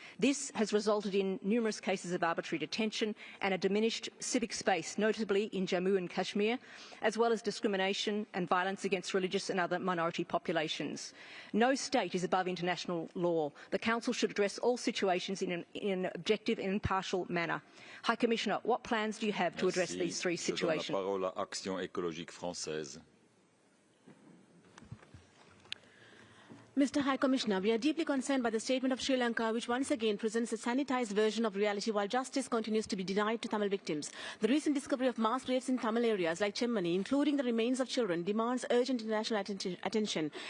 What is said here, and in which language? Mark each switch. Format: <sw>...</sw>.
<en>This has resulted in numerous cases of arbitrary detention and a diminished civic space, notably in Jammu and Kashmir, as well as discrimination and violence against religious and other minority populations. No state is above international law. The Council should address all situations in an objective and impartial manner. High Commissioner, what plans do you have to address these three situations?</en> <fr>Je donne la parole à Action écologique française.</fr> <en>Mr. High Commissioner, we are deeply concerned by the statement of Sri Lanka, which once again presents a sanitized version of reality while justice continues to be denied to Tamil victims. The recent discovery of mass graves in Tamil areas like Chemmani, including the remains of children, demands urgent international attention.</en>